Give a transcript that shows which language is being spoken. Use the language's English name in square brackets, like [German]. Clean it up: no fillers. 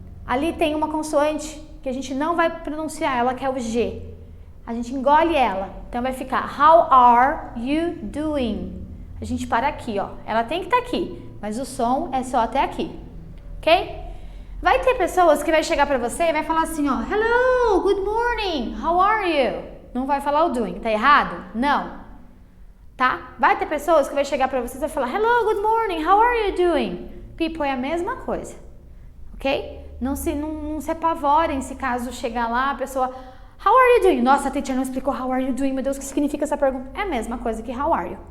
[Portuguese] Ali tem uma consoante que a gente não vai pronunciar, ela que é o G. A gente engole ela. Então vai ficar [English] how are you doing? [Portuguese] A gente para aqui, ó. Ela tem que estar aqui, mas o som é só até aqui. Ok? Vai ter pessoas que vai chegar pra você e vai falar assim, ó. [English] Hello, good morning, how are you? [Portuguese] Não vai falar o doing, tá errado? Não. Tá? Vai ter pessoas que vai chegar pra você e vai falar [English] hello, good morning, how are you doing? [Portuguese] People, é a mesma coisa. Ok? Não se apavorem se caso chegar lá a pessoa [English] how are you doing? [Portuguese] Nossa, a teacher não explicou [English] how are you doing, [Portuguese] meu Deus, o que significa essa pergunta? É a mesma coisa que [English] how are you.